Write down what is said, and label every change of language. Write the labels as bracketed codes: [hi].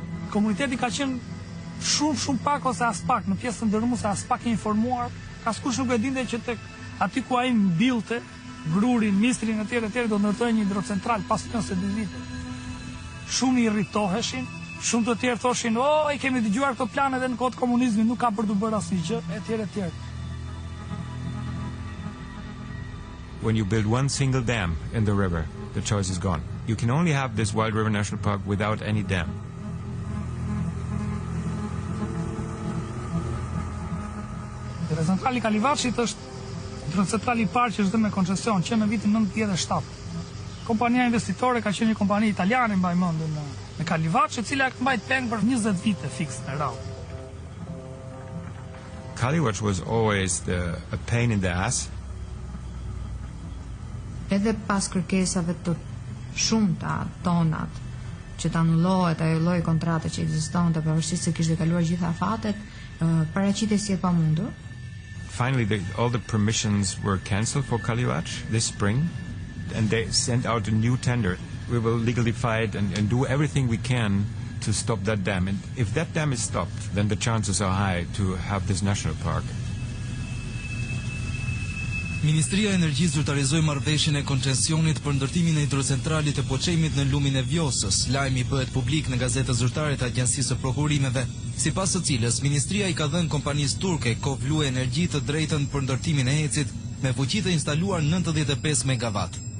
[sq] Komuniteti ka qenë shumë pak ose as pak, në pjesën ndërmuese as pak e informuar, askush nuk e dinte që tek aty ku ai mbillte Grurin, Mistrin etj do ndërtojnë një hidrocentral pas 22 vite. Shumë i irritoheshin, shumë të tjerë thoshin, i kemi dëgjuar këto plane edhe në kohë të komunizmit, nuk ka për të bërë asnjë gjë, etj. [en] When you build one single dam in the river, the choice is gone. You can only have this Wild River National Park without any dam. [sq] Hidrocentrali Kalivachit është hidrocentrali i parë që është dhënë me koncesion që në vitin 97. Kompania investitore ka qenë një kompani italiane mbaj mendën në Kalivaç, e cila ka mbajt peng për 20 vite fiks në radhë. [en] Kalivaç was always a pain in the ass. [sq] Edhe pas kërkesave të shumta tonat që të anullohet ajo lloj kontrate që ekzistonte pavarësisht se kishte kaluar gjitha afatet, paraqitesi e pamundur. [en] Finally, all the permissions were cancelled for Kalivaç this spring, and they sent out a new tender. We will legally fight and do everything we can to stop that dam. And if that dam is stopped, then the chances are high to have this national park. [sq] Ministria e Energjisë zyrtarizoi marrëveshjen e koncesionit për ndërtimin e hidrocentralit të Poçemit në lumin e Vjosës. Lajmi bëhet publik në gazetën zyrtare të Agjencisë së Prokurimeve, sipas së cilës ministria i ka dhënë kompanisë turke Kovlu Energji të drejtën për ndërtimin e ecit me fuqi të instaluar 95 megawatt.